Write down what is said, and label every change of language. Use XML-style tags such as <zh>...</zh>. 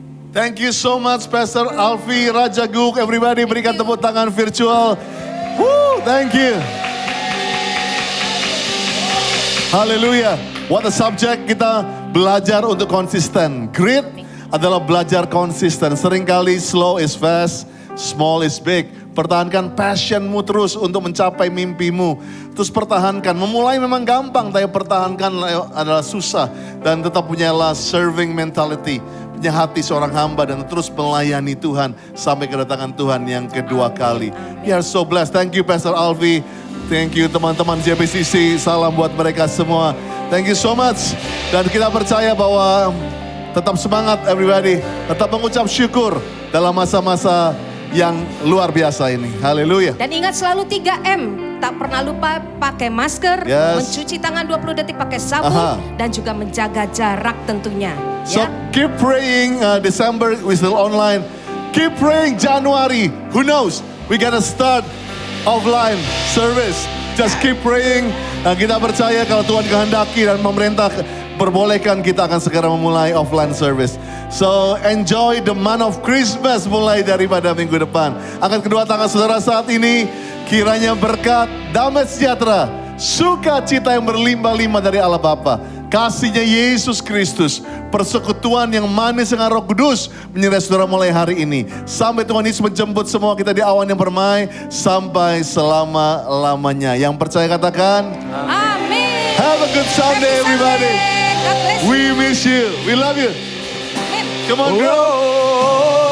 <en>Thank you so much Pastor Alfi Rajaguk. Everybody</en> <id>berikan tepuk tangan virtual.</id> <en>Woo, thank you.</en> <id>Haleluya.</id> <en>What a subject,</en> <id>kita belajar untuk konsisten. Grit adalah belajar konsisten.</id> <en>Seringkali slow is fast, small is big.</en> <id>Pertahankan passionmu terus untuk mencapai mimpimu. Terus pertahankan. Memulai memang gampang, tapi pertahankan adalah susah. Dan tetap punyalah serving mentality. Punya hati seorang hamba dan terus melayani Tuhan sampai kedatangan Tuhan yang kedua kali.</id> <en>We are so blessed. Thank you Pastor Alfi. Thank you</en> <id>teman-teman</id> <en>JPCC.</en> <id>Salam buat mereka semua.</id> <en>Thank you so much.</en> <id>Dan kita percaya bahwa tetap semangat everybody. Tetap mengucap syukur dalam masa-masa yang luar biasa ini. Haleluya. Dan ingat selalu 3M. Tak pernah lupa pakai masker, mencuci tangan 20 detik pakai sabun, dan juga menjaga jarak tentunya.</id> <en>So keep praying, December we still online. Keep praying January, who knows? We gonna start offline service. Just keep praying.</en> <id>Dan kita percaya kalau Tuhan kehendaki dan pemerintah perbolehkan, kita akan segera memulai offline service.</id> <en>So enjoy the month of Christmas</en> <id>mulai daripada minggu depan. Angkat kedua tangan saudara saat ini. Kiranya berkat, damai sejahtera, sukacita yang berlimpah-limpah dari Allah Bapa, kasihnya Yesus Kristus, persekutuan yang manis dengan Roh Kudus menyertai saudara mulai hari ini. Sampai Tuhan Yesus menjemput semua kita di awan yang permai sampai selama-lamanya. Yang percaya katakan, amin.</id> <en>Have a good Sunday everybody. God bless you. We miss you. We love you. Come on girl.</en>